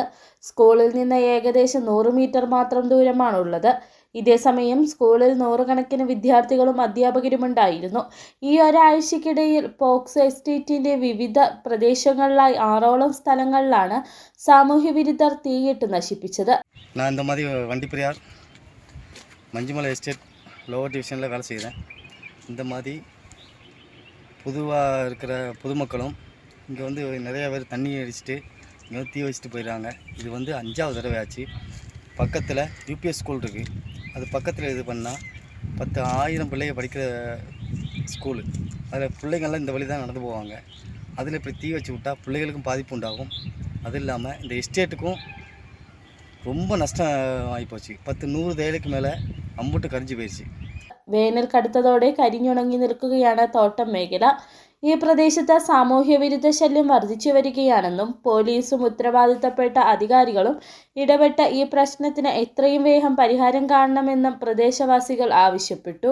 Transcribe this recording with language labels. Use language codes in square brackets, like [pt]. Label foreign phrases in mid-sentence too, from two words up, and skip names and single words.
[ml] സ്കൂളിൽ നിന്ന് ഏകദേശം 100 മീറ്റർ മാത്രം ദൂരമാണുള്ളത്. ഇതേസമയം സ്കൂളിൽ നൂറുകണക്കിന് വിദ്യാർത്ഥികളും അധ്യാപകരുമുണ്ടായിരുന്നു. ഈ ഒരാഴ്ചക്കിടയിൽ പോക്സ് എസ്റ്റേറ്റിന്റെ വിവിധ പ്രദേശങ്ങളിലായി 6ഓളം സ്ഥലങ്ങളിലാണ് സാമൂഹ്യ വിരുദ്ധർ തീയിട്ട് നശിപ്പിച്ചത്. [ta] நான் இந்த மாதிரி வண்டிப்பெரியார் மஞ்சுமலை எஸ்டேட் லோவர் டிவிஷனில் வேலை செய்கிறேன். இந்த மாதிரி பொதுவாக இருக்கிற பொதுமக்களும் இங்கே வந்து நிறைய பேர் தண்ணி அடிச்சுட்டு இங்கே வந்து தீ வச்சுட்டு போயிடுறாங்க. இது வந்து 5ஆவது தடவை ஆச்சு. பக்கத்தில் UPS ஸ்கூல் இருக்குது. அது பக்கத்தில் இது பண்ணால் 10,000 பிள்ளைங்க படிக்கிற ஸ்கூலு. அதில் பிள்ளைங்கள்லாம் இந்த வழி தான் நடந்து போவாங்க. அதில் இப்படி தீ வச்சு விட்டால் பிள்ளைகளுக்கும் பாதிப்பு உண்டாகும். அது இல்லாமல் இந்த எஸ்டேட்டுக்கும் ரொம்ப நஷ்டம் ஆயிப்போச்சு. [ml] 10-100 തേയിലയ്ക്ക് മേലെ അമ്പൂട്ട് കരിഞ്ഞു പോയിച്ചു. വേനൽ കടുത്തതോടെ കരിഞ്ഞുണങ്ങി നിൽക്കുകയാണ് തോട്ടം മേഖല. ഈ പ്രദേശത്ത് സാമൂഹ്യ വിരുദ്ധ ശല്യം വർദ്ധിച്ചു വരികയാണെന്നും പോലീസും ഉത്തരവാദിത്തപ്പെട്ട അധികാരികളും ഇടപെട്ട ഈ പ്രശ്നത്തിന് എത്രയും വേഗം പരിഹാരം കാണണമെന്നും പ്രദേശവാസികൾ ആവശ്യപ്പെട്ടു.